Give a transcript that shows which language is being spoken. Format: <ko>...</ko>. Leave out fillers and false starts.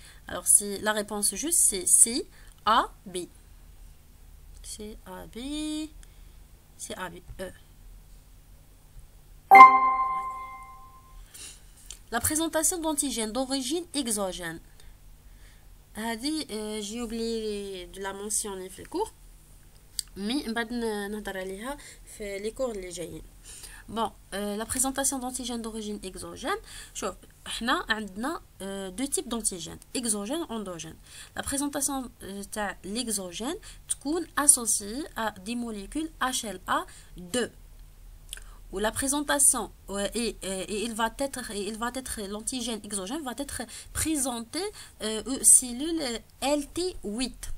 <fr>Alors, si la réponse juste, c'est C, A, B. C, A, B. C, A, B, E. La présentation d'antigènes d'origine exogène. J'ai oublié de la mentionner</fr> <ar>في الكور مي من بعد نهضر عليها في لي كور اللي جايين.</ar> <fr>Bon, la présentation d'antigènes d'origine exogène.</fr> <ar>شوف احنا عندنا</ar> <fr>deux types d'antigènes, exogène endogène. La présentation تاع l'exogène تكون associée à des molécules HLA2. Ou la présentation il va être l'antigène exogène va être présenté aux cellules LT8.</fr>